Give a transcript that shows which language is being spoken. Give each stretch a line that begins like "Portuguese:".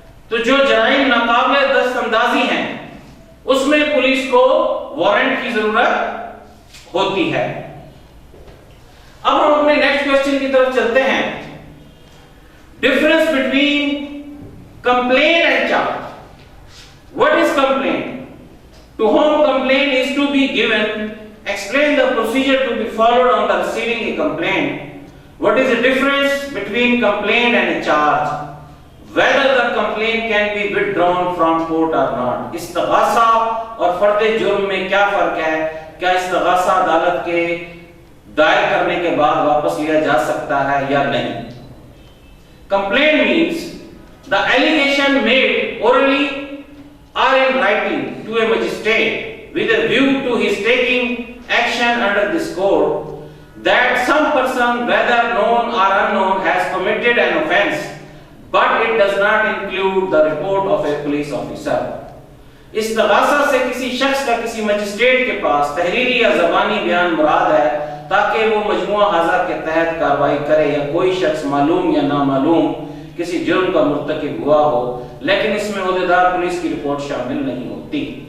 Hindi: तो जो जराइम नाकाबिले दस्तअंदाजी हैं उसमें पुलिस को वारंट की जरूरत होती है। अब हम अपने नेक्स्ट क्वेश्चन की तरफ चलते हैं।
English: Difference between complain and charge. What is complain? To whom complain is to be given, explain the procedure to be followed on the receiving a complaint. What is the difference between complaint and a charge? Whether the complaint can be withdrawn from court or not.
Hindi: इस्तग़ासा और फर्द जुर्म में क्या फर्क है? क्या इस्तग़ासा अदालत के दायर करने के बाद वापस लिया जा सकता है या नहीं।
English: Complaint means the allegation made orally or in writing to a magistrate with a view to his taking action under this code that some person, whether known or unknown, has committed an offence, but it does not include the report of a police officer.
Hindi: इस्तग़ासा से किसी शख्स का किसी magistrate के पास तहरीरी या ज़बानी बयान मुराद है ताकि वो मजमुआ हाज़ा के तहत कार्रवाई करे या कोई शख्स मालूम या नामालूम किसी जुर्म का मुर्तकिब हुआ हो, लेकिन इसमें ओहदेदार पुलिस की रिपोर्ट शामिल नहीं होती।